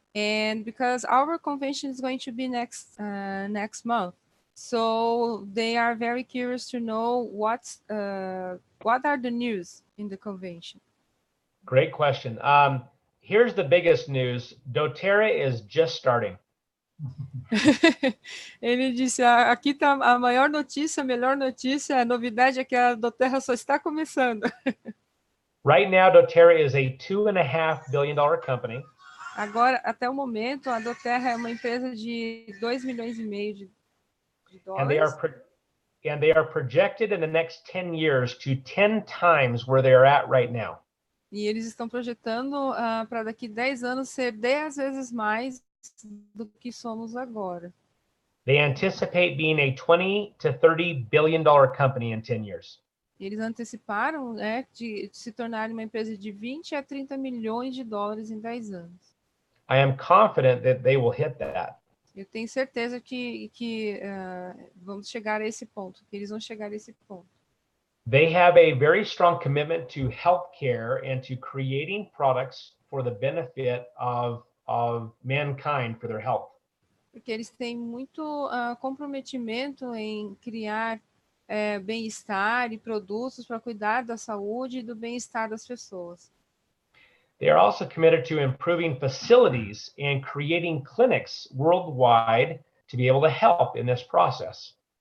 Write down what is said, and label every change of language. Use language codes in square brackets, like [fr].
[en] And because our convention is going to be next month, so they are very curious to know what are the news in the convention. Great question. Here's the biggest news. Doterra is just starting. [pt] Ele disse, aqui está a maior notícia, a melhor notícia, a novidade é que a Doterra só está começando. [en] Right now, Doterra is a $2.5 billion company. [pt] Agora, até o momento, a Doterra é uma empresa de 2,5 milhões de dólares. [en] And they are projected in the next 10 years to 10 times where they are at right now. [pt] E eles estão projetando para daqui 10 anos ser 10 vezes mais do que somos agora. [en] They anticipate being a $20 to $30 billion company in 10 years. [pt] Eles anteciparam, né, de se tornarem uma empresa de 20 a 30 milhões de dólares em 10 anos. [en] I am confident that they will hit that. [pt] Eu tenho certeza que vamos chegar a esse ponto, que eles vão chegar a esse ponto. [en] They have a very strong commitment to healthcare and to creating products for the benefit of mankind for their health. [pt] Porque eles têm muito comprometimento em criar bem-estar e produtos para cuidar da saúde e do bem-estar das pessoas. [en] They are also committed to improving facilities and creating clinics worldwide to be able to help in this process.